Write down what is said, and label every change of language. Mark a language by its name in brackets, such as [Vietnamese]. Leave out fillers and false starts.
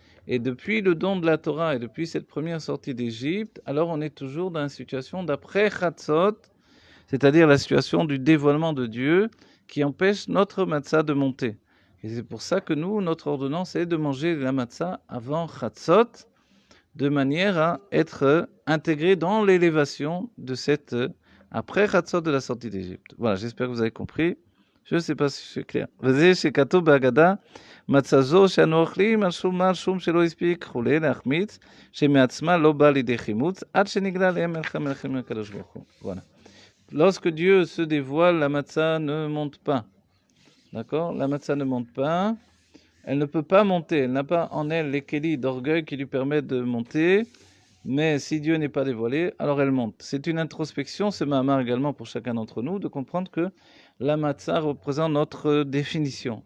[French] Et depuis le don de la Torah et depuis cette première sortie d'Égypte, alors on est toujours dans une situation d'après Chatzot, c'est-à-dire la situation du dévoilement de Dieu qui empêche notre matzah de monter. Et c'est pour ça que nous, notre ordonnance est de manger la matzah avant Chatzot, de manière à être intégré dans l'élévation de cette après Chatzot de la sortie d'Égypte. Voilà, j'espère que vous avez compris. Je ne sais pas si c'est clair. [Hebrew] וזה שכתוב בהגדה, מצה זו שאנו אוכלים על שום שלא הספיק חולה להחמיץ, שמעצמה לא בא לידי חימוץ, עד שנגלה להם מלכים הקדוש ברוך הוא. [French] Voilà. Lorsque Dieu se dévoile, la matzah ne monte pas. D'accord? La matzah ne monte pas. Elle ne peut pas monter. Elle n'a pas en elle les kélis d'orgueil qui lui permettent de monter. Mais si Dieu n'est pas dévoilé, alors elle monte. C'est une introspection, ce mahamar également pour chacun d'entre nous, de comprendre que la matzah représente notre définition.